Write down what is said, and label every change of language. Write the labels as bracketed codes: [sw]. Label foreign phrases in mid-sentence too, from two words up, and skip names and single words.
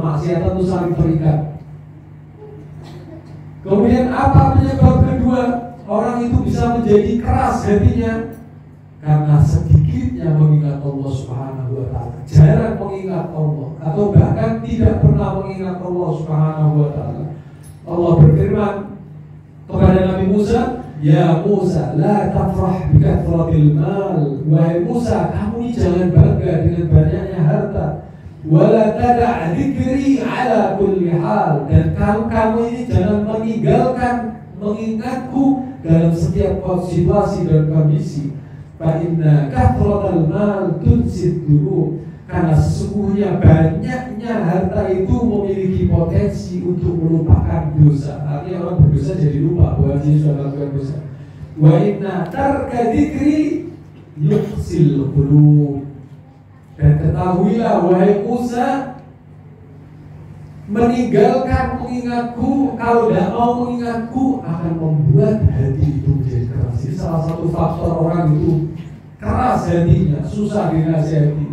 [id] Kemaksiatan itu saling terikat. Kemudian apa penyebab kedua orang itu bisa menjadi keras hatinya? Karena sedikitnya mengingat Allah [ar] سبحانه وتعالى, [id] jarang mengingat Allah, atau bahkan tidak pernah mengingat Allah [ar] سبحانه وتعالى. [id] Allah berfirman kepada Nabi Musa, [ar] "يا موسى, لا تفرح بكثرة المال." [id] Wahai Musa, kamu ini jangan bangga dengan banyaknya harta. [ar] ولا تدع ذكري على كل حال, [id] dan kamu ini jangan meninggalkan mengingatku dalam setiap situasi dan kondisi. [ar] فإن كثرة المال تنسي الذنوب, [id] Karena sesungguhnya banyaknya harta itu memiliki potensi untuk melupakan dosa. Artinya orang berdosa jadi lupa bahwa dia sudah melakukan dosa. [ar] وإن ترك ذكري يقسي القلوب. [id] Dan ketahuilah wahai Musa, meninggalkan mengingatku, kalau tidak mau mengingatku akan membuat hati itu menjadi keras. Ini salah satu faktor orang itu keras hatinya, susah dinasihati.